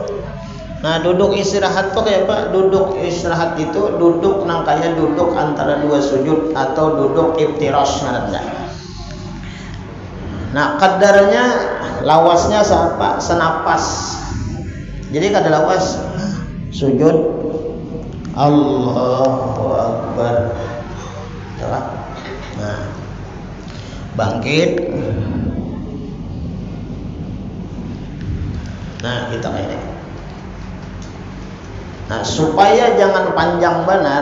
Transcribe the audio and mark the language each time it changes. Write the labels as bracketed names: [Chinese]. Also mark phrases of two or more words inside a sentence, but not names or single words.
[Indonesian] Nah, duduk istirahat tuh kayak apa? Duduk istirahat itu duduk nang kayak duduk antara dua sujud atau duduk iftiras namanya. [Banjar] Nah, kadarnya lawasnya siapa? Senapas. Jadi kada lawas. Sujud [Arabic] Allahu Akbar. [Indonesian] Nah, bangkit. Nah, kita kayak ini. Nah, supaya jangan panjang benar.